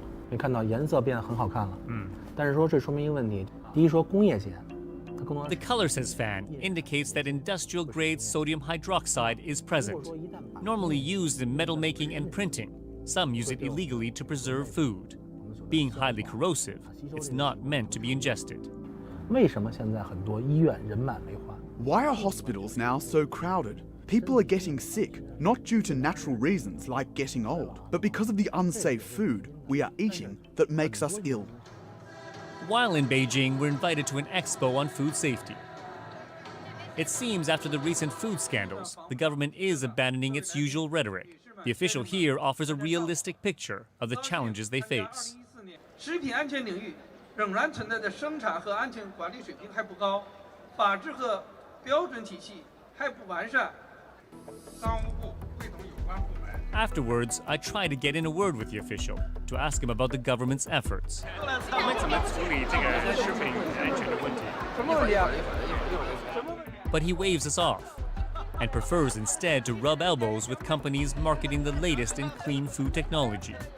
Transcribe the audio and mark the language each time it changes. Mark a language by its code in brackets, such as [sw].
[zh] 你看到颜色变得很好看了。但是说这说明一个问题，第一说工业碱。 [en] The color, says Fan, indicates that industrial-grade sodium hydroxide is present. Normally used in metal making and printing, some use it illegally to preserve food. Being highly corrosive, it's not meant to be ingested. [zh] 为什么现在很多医院人满为患？ [en] Why are hospitals now so crowded? People are getting sick, not due to natural reasons like getting old, but because of the unsafe food we are eating that makes us ill. While in Beijing, we're invited to an expo on food safety. It seems after the recent food scandals, the government is abandoning its usual rhetoric. The official here offers a realistic picture of the challenges they face. [zh] 食品安全领域仍然存在的生产和安全管理水平还不高，法制和标准体系还不完善。商务部会同有关部门。 [en] Afterwards, I try to get in a word with the official to ask him about the government's efforts. [zh] 我们怎么处理这个食品安全的问题？什么问题啊？ [en] But he waves us off and prefers instead to rub elbows with companies marketing the latest in clean food technology.